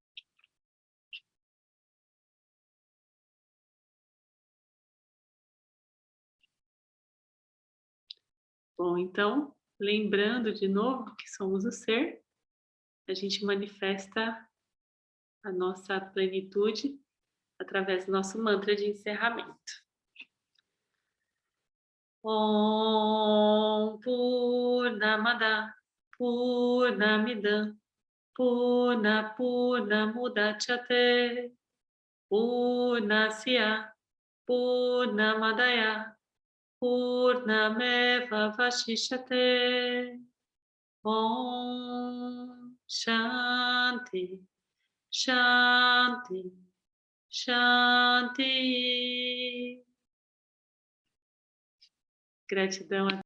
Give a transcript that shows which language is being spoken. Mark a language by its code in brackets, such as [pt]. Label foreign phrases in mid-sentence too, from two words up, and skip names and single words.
[pt] Bom, então, lembrando de novo que somos o ser, a gente manifesta a nossa plenitude através do nosso mantra de encerramento. [sa] ॐ पूर्णमद पूर्णमिदम् पूर्णमुदच्यते पूर्णस्य पूर्णमादाय पूर्णमेव वशिष्यते. ॐ शान्ति शान्ति शान्ति. [pt] Gratidão a